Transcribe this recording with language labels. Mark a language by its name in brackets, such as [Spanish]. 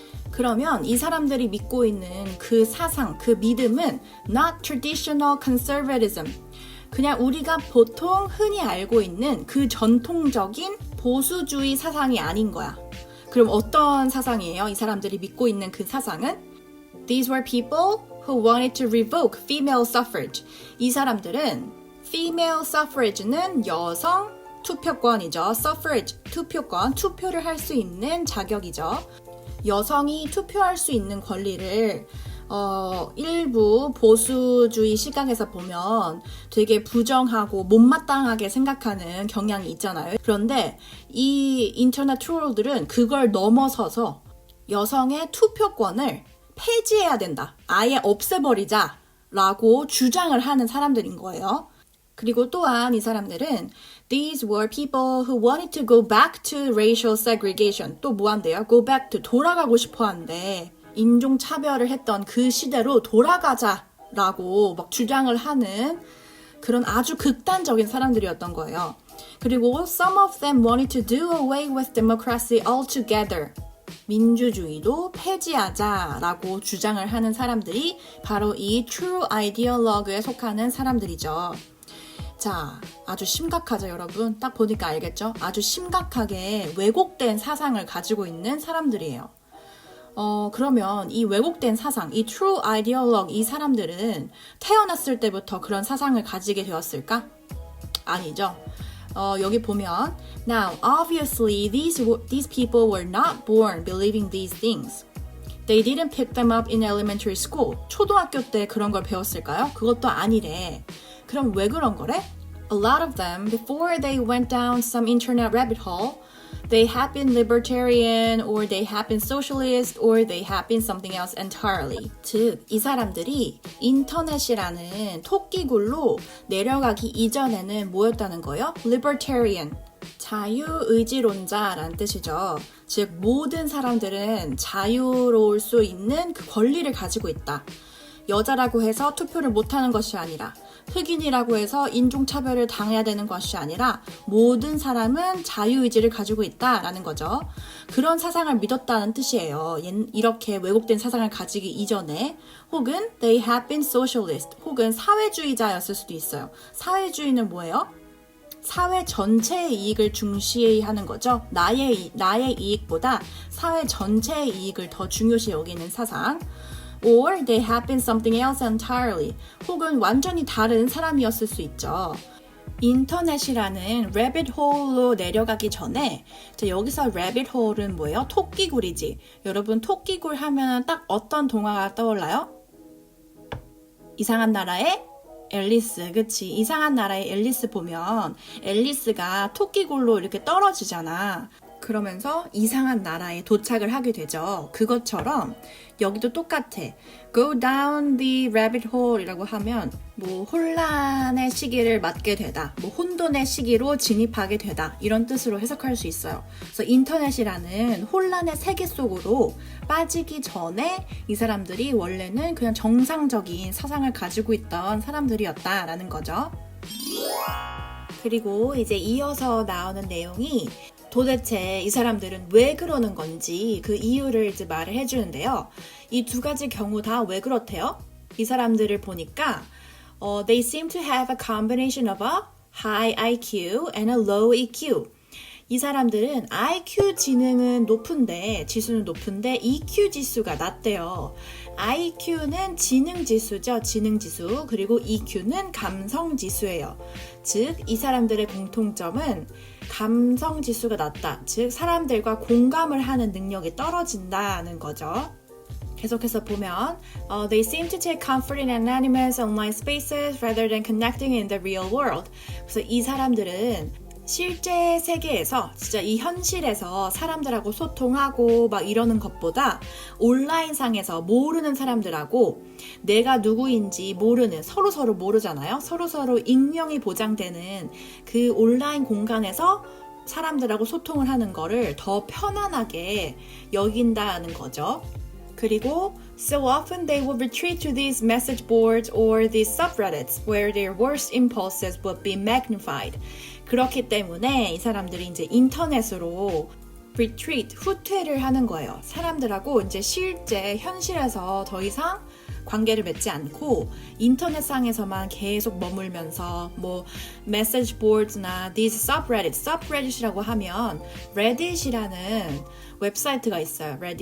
[Korean] 그러면 이 사람들이 믿고 있는 그 사상, 그 믿음은 [English] not traditional conservatism. [Korean] 그냥 우리가 보통 흔히 알고 있는 그 전통적인 보수주의 사상이 아닌 거야. 그럼 어떤 사상이에요? 이 사람들이 믿고 있는 그 사상은? [English] These were people who wanted to revoke female suffrage. [Korean] 이 사람들은 female suffrage는 여성 투표권이죠. suffrage, 투표권, 투표를 할 수 있는 자격이죠. 여성이 투표할 수 있는 권리를 일부 보수주의 시각에서 보면 되게 부정하고 못마땅하게 생각하는 경향이 있잖아요. 그런데 이 인터넷 트롤들은 그걸 넘어서서 여성의 투표권을 폐지해야 된다. 아예 없애버리자 라고 주장을 하는 사람들인 거예요. 그리고 또한 이 사람들은 [English] These were people who wanted to go back to racial segregation. [Korean] 또 뭐 한대요? [English] Go back to [Korean] 돌아가고 싶어 한대. 인종차별을 했던 그 시대로 돌아가자 라고 막 주장을 하는 그런 아주 극단적인 사람들이었던 거예요. 그리고 [English] Some of them wanted to do away with democracy altogether. [Korean] 민주주의도 폐지하자라고 주장을 하는 사람들이 바로 이 true ideologue에 속하는 사람들이죠. 자, 아주 심각하죠, 여러분? 딱 보니까 알겠죠? 아주 심각하게 왜곡된 사상을 가지고 있는 사람들이에요. 그러면 이 왜곡된 사상, 이 true ideologue 이 사람들은 태어났을 때부터 그런 사상을 가지게 되었을까? 아니죠. 여기 보면 [English] Now, obviously, these people were not born believing these things. They didn't pick them up in elementary school. [Korean] 초등학교 때 그런 걸 배웠을까요? 그것도 아니래. 그럼 왜 그런 거래? [English] A lot of them, before they went down some internet rabbit hole, they had been libertarian, or they had been socialist, or they had been something else entirely. [Korean] 즉, 이 사람들이 인터넷이라는 토끼굴로 내려가기 이전에는 뭐였다는 거예요? Libertarian, 자유의지론자라는 뜻이죠. 즉, 모든 사람들은 자유로울 수 있는 그 권리를 가지고 있다. 여자라고 해서 투표를 못하는 것이 아니라 흑인이라고 해서 인종차별을 당해야 되는 것이 아니라 모든 사람은 자유의지를 가지고 있다라는 거죠. 그런 사상을 믿었다는 뜻이에요. 이렇게 왜곡된 사상을 가지기 이전에 혹은 [English] they have been socialist [Korean] 혹은 사회주의자였을 수도 있어요. 사회주의는 뭐예요? 사회 전체의 이익을 중시하는 거죠. 나의 이익보다 사회 전체의 이익을 더 중요시 여기는 사상. [English] Or they have been something else entirely. [Korean] 혹은 완전히 다른 사람이었을 수 있죠. 인터넷이라는 rabbit hole로 내려가기 전에 여기서 rabbit hole은 뭐예요? 토끼굴이지. 여러분 토끼굴 하면 딱 어떤 동화가 떠올라요? 이상한 나라의 앨리스, 그치? 이상한 나라의 앨리스 보면 앨리스가 토끼굴로 이렇게 떨어지잖아. 그러면서 이상한 나라에 도착을 하게 되죠. 그것처럼 여기도 똑같아. [English] Go down the rabbit hole [Korean] 이라고 하면 뭐 혼란의 시기를 맞게 되다, 뭐 혼돈의 시기로 진입하게 되다 이런 뜻으로 해석할 수 있어요. 그래서 인터넷이라는 혼란의 세계 속으로 빠지기 전에 이 사람들이 원래는 그냥 정상적인 사상을 가지고 있던 사람들이었다라는 거죠. 그리고 이제 이어서 나오는 내용이 도대체 이 사람들은 왜 그러는 건지 그 이유를 이제 말을 해주는데요. 이 두 가지 경우 다 왜 그렇대요? 이 사람들을 보니까 [English] they seem to have a combination of a high IQ and a low EQ. [Korean] 이 사람들은 IQ 지수는 높은데 EQ 지수가 낮대요. IQ는 지능 지수죠. 지능 지수. 그리고 EQ는 감성 지수예요. 즉, 이 사람들의 공통점은 감성 지수가 낮다. 즉, 사람들과 공감을 하는 능력이 떨어진다는 거죠. 계속해서 보면 [English] They seem to take comfort in anonymous online spaces rather than connecting in the real world. [Korean] 그래서 이 사람들은 실제 세계에서 진짜 이 현실에서 사람들하고 소통하고 막 이러는 것보다 온라인상에서 모르는 사람들하고 내가 누구인지 모르는 서로 모르잖아요. 서로 익명이 보장되는 그 온라인 공간에서 사람들하고 소통을 하는 거를 더 편안하게 여긴다는 거죠. 그리고 [English] so often they would retreat to these message boards or these subreddits where their worst impulses would be magnified. [Korean] 그렇기 때문에 이 사람들이 이제 인터넷으로 retreat, 후퇴를 하는 거예요. 사람들하고 이제 실제 현실에서 더 이상 관계를 맺지 않고 인터넷상에서만 계속 머물면서 뭐 message boards나 these subreddit이라고 하면 reddit이라는 웹사이트가 있어요.